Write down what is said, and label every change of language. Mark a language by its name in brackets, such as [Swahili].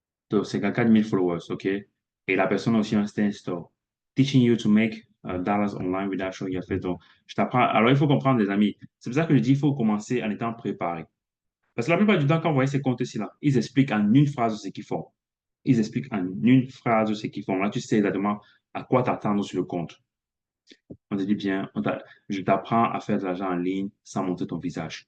[French] Donc, c'est 4000 followers, OK? Et la personne a aussi un Stand Store. [English] Teaching you to make dollars online without showing your face. [French] Donc, je t'apprends. Alors, il faut comprendre, les amis. C'est pour ça que je dis qu'il faut commencer en étant préparé. Parce que la plupart du temps, quand vous voyez ces comptes-ci, là, ils expliquent en une phrase ce qu'ils font. Ils expliquent en une phrase ce qu'ils font. Là, tu sais exactement à quoi t'attendre sur le compte. On te dit bien, je t'apprends à faire de l'argent en ligne sans montrer ton visage.